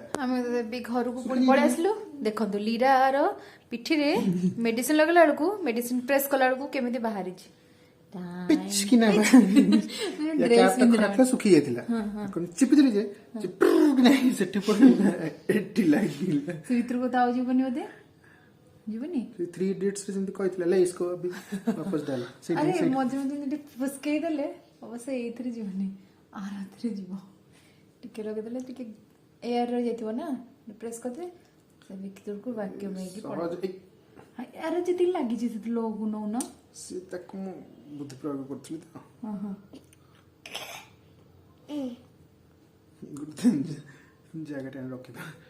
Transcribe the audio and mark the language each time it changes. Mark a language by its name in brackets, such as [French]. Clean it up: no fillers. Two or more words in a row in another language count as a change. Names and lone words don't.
[Odia] ଆମେ ଏବେ ଘରକୁ ପୁଣି ପଳେଇ ଆସିଲୁ ଦେଖନ୍ତୁ ଲିରାର ପିଠିରେ ମେଡିସିନ ଲଗେଇଲା ବେଳକୁ ମେଡିସିନ ପ୍ରେସ୍ କଲା ବେଳକୁ କେମିତି ବାହାରିଛି ପିଚକିନା କ୍ୟାପଟା ଖରାପ ଥିଲା ଶୁଖି ଯାଇଥିଲା ଚିପିଥିଲି ଯେ ନାହିଁ ସେଠି ପଡିଲା ଏଠି ଲାଗିଲା ସେ ଭିତରକୁ ତ ଆଉ ଯିବନି ବୋଧେ ଯିବନି 3 इडियट्स ରେ ଯେମିତି କହିଥିଲା ଲେ [Hindi] इसको अभी वापस डाल [Odia] ଆରେ ମଝିରେ ମଝିରେ ଟିକେ ଫୁସକେଇ ଦେଲେ ଅବଶ୍ୟ ଏଇଥିରେ ଯିବନି ଆରଥିରେ ଯିବ ଟିକେ ଲଗେଇଦେଲେ ଟିକେ ଏୟାର ରହିଯାଇଥିବ ନା ପ୍ରେସ୍ କରିଦେଲେ ସେ ଭିତରକୁ ଭାକ୍ୟୁମ୍ ହେଇକି ସହଜ ଆର ଯେତିକି ଲାଗିଛି ସେଠି ଲୋକୁ ନଉନ ସେ ତାକୁ ମୁଁ ବୁଦ୍ଧି ପ୍ରୟୋଗ କରୁଥିଲି ତ ଜାଗାଟା ରଖିବା